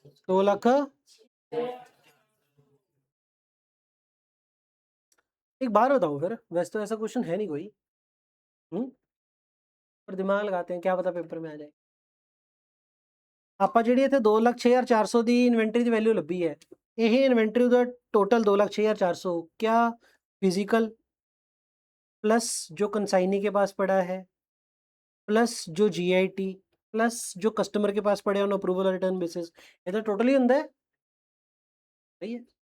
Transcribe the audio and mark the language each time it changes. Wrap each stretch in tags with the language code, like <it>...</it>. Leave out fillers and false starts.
<hi>2 लाख। एक बार बताओ फिर, वैसे तो ऐसा क्वेश्चन है नहीं कोई। पर दिमाग लगाते हैं, क्या पता पेपर में आ जाए।</hi> <pa>ਆਪਾਂ ਜਿਹੜੀ ਇੱਥੇ 2,06,400 ਦੀ ਇਨਵੈਂਟਰੀ ਦੀ ਵੈਲਿਊ ਲੱਭੀ ਹੈ, ਇਹ ਇਨਵੈਂਟਰੀ ਦਾ ਟੋਟਲ 2,06,400, क्या</pa> <hi>फिजिकल प्लस जो कंसाइनी के पास पड़ा है प्लस जो जीआईटी प्लस जो कस्टमर के पास पड़े ऑन अप्रूवल और रिटर्न बेसिस, ये तो टोटली ਹੁੰਦਾ है। सही है।</hi>